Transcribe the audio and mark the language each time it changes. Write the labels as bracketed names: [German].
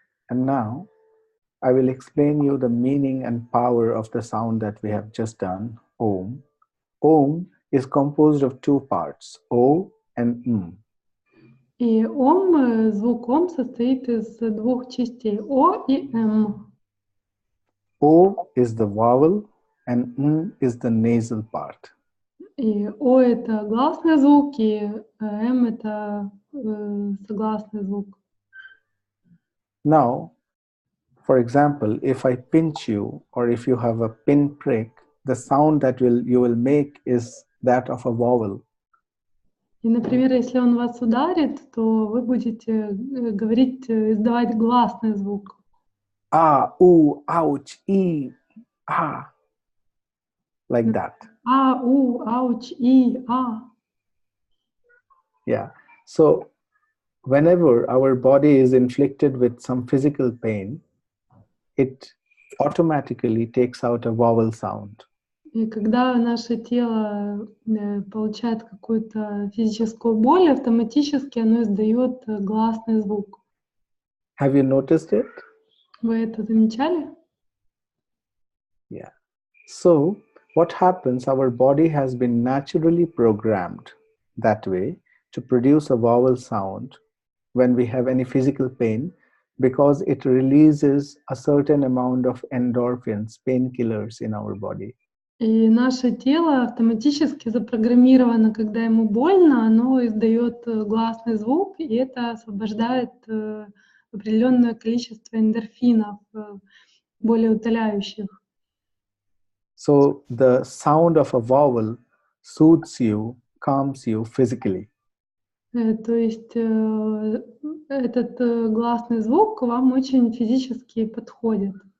[English] And now I will explain you the meaning and power of the sound that we have just done, Om. Om is composed of two parts, O and M. [Russian] И звук ом состоит из двух частей О и М. [English] O is the vowel and M is the nasal part. [Russian] И О это гласный звук, и М это согласный звук. [English] Now, for example, if I pinch you or if you have a pinprick, the sound that you will make is that of a vowel. [Russian] И, например, если он вас ударит, то вы будете говорить, издавать гласный звук. [English] Ah, ooh, ouch, ee, ah, like that. [Russian] А, у, ауч, и, а. [English] Yeah. So whenever our body is inflicted with some physical pain, it automatically takes out a vowel sound. [Russian] И когда наше тело получает какую-то физическую боль, автоматически оно издает гласный звук. [English] Have you noticed it? [Russian] Вы это замечали? [English] Yeah. So what happens, our body has been naturally programmed that way to produce a vowel sound when we have any physical pain, because it releases a certain amount of endorphins, painkillers in our body. [Russian] И наше тело автоматически запрограммировано, когда ему больно, оно издает гласный звук, и это освобождает определенное количество эндорфинов, более утоляющих. [English] So the sound of a vowel soothes you, calms you physically. [Russian] То есть этот гласный звук вам очень физически подходит.